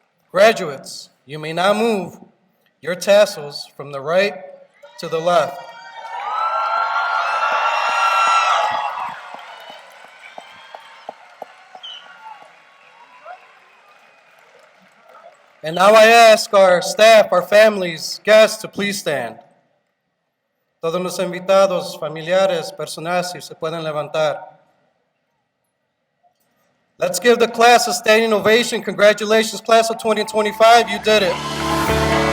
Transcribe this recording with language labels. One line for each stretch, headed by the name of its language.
English: Graduates, you may now move your tassels from the right to the left. And now I ask our staff, our families, guests to please stand.
Spanish: Todos los invitados, familiares, personas, si se pueden levantar.
English: Let's give the class a standing ovation. Congratulations, class of 2025. You did it.